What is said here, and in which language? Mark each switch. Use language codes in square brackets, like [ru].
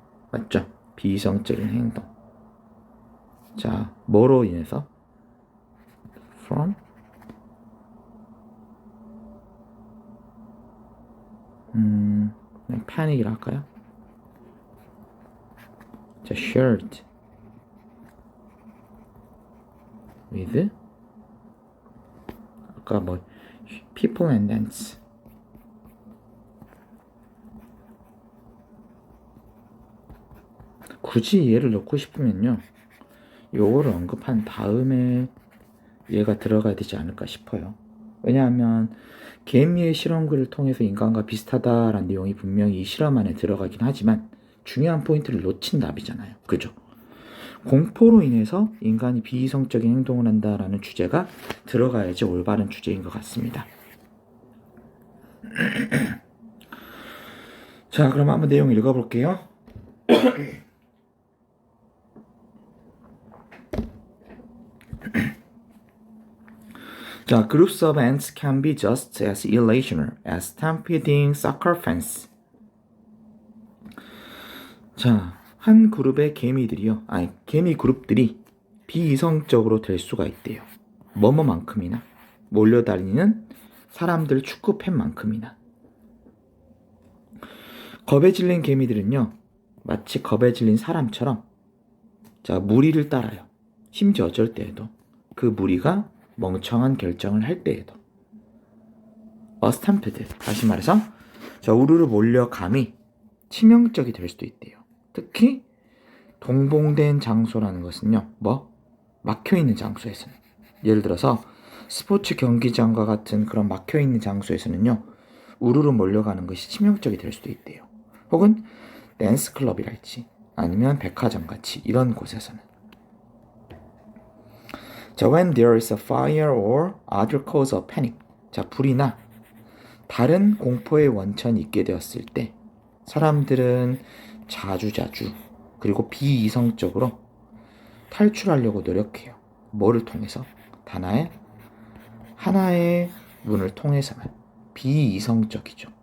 [ko] 맞죠? 비이성적인 행동. 자, 뭐로 인해서? [en] from [ko] 그냥 panic이라 할까요? [en] 자, shared with [ko] 아까 뭐 [en] people and ants. [ko] 굳이 얘를 넣고 싶으면요, 요거를 언급한 다음에 얘가 들어가야 되지 않을까 싶어요. 왜냐하면 개미의 실험글을 통해서 인간과 비슷하다라는 내용이 분명히 이 실험 안에 들어가긴 하지만 중요한 포인트를 놓친 답이잖아요. 그죠? 공포로 인해서 인간이 비이성적인 행동을 한다라는 주제가 들어가야지 올바른 주제인 것 같습니다. 자, 그럼 한번 내용 읽어볼게요. [en] 자, groups of ants can be just as irrational as stampeding soccer fans. [ko] 자, 한 그룹의 개미 그룹들이 비이성적으로 될 수가 있대요. 뭐뭐만큼이나 몰려다니는 사람들 축구 팬만큼이나. 겁에 질린 개미들은요, 마치 겁에 질린 사람처럼 자, 무리를 따라요. 심지어 어쩔 때에도 그 무리가 멍청한 결정을 할 때에도. 스탬프드, 다시 말해서 자, 우르르 몰려감이 치명적이 될 수도 있대요. 특히 동봉된 장소라는 것은요, 막혀있는 장소에서는, 예를 들어서 스포츠 경기장과 같은 그런 막혀있는 장소에서는요, 우르르 몰려가는 것이 치명적이 될 수도 있대요. 혹은 댄스 클럽이랄지 아니면 백화점같이 이런 곳에서는. [en] 자, when there is a fire or other cause of panic. [ko] 자, 불이나 다른 공포의 원천이 있게 되었을 때 사람들은 자주 그리고 비이성적으로 탈출하려고 노력해요. 뭐를 통해서? 하나의 문을 통해서만. 비이성적이죠.